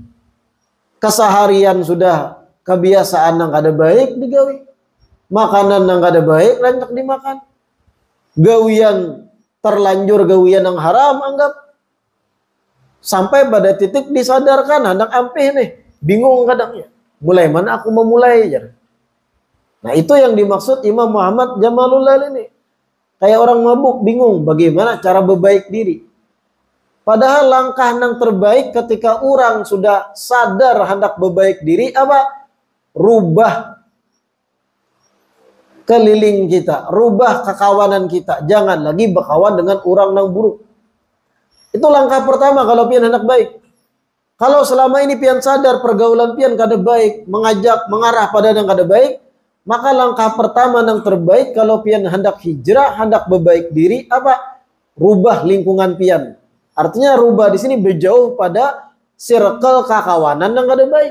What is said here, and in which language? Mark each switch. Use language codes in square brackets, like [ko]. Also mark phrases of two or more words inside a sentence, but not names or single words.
[bjn] Keseharian sudah kebiasaan yang kada baik digawi. Makanan yang kada baik, lanjut dimakan. Gawian, terlanjur gawian yang haram, anggap. Sampai pada titik disadarkan, hendak ampih nih. Bingung kadangnya. [id] Mulai mana aku memulai, Nah itu yang dimaksud Imam Muhammad Jamalul Lail ini. Kayak orang mabuk bingung bagaimana cara berbaik diri. Padahal langkah yang terbaik ketika orang sudah sadar hendak berbaik diri apa? [bjn] Rubah keliling kita, rubah kekawanan kita. [id] Jangan lagi berkawan dengan orang yang buruk. Itu langkah pertama kalau pian hendak baik. Kalau selama ini pian sadar pergaulan pian kada baik, mengajak, mengarah pada yang kada baik, maka langkah pertama yang terbaik kalau pian hendak hijrah, hendak berbaik diri apa? Rubah lingkungan pian. Artinya rubah di sini berjauh pada circle kakawanan yang kada baik.